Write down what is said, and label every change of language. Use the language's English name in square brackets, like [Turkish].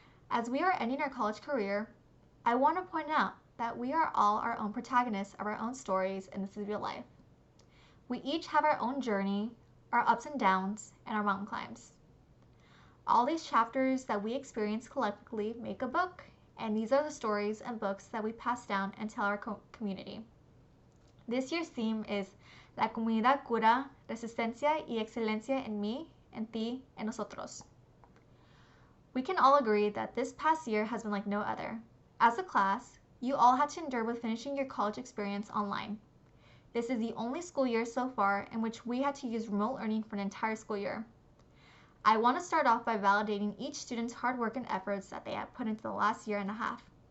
[English] As we are ending our college career, I want to point out that we are all our own protagonists of our own stories in this real life. We each have our own journey, our ups and downs, and our mountain climbs. All these chapters that we experience collectively make a book, and these are the stories and books that we pass down and tell our community. This year's theme is [Spanish] La comunidad cura, resistencia y excelencia en mí, en ti, en nosotros. [English] We can all agree that this past year has been like no other. As a class, you all had to endure with finishing your college experience online. This is the only school year so far in which we had to use remote learning for an entire school year. I want to start off by validating each student's hard work and efforts that they have put into the last year and a half.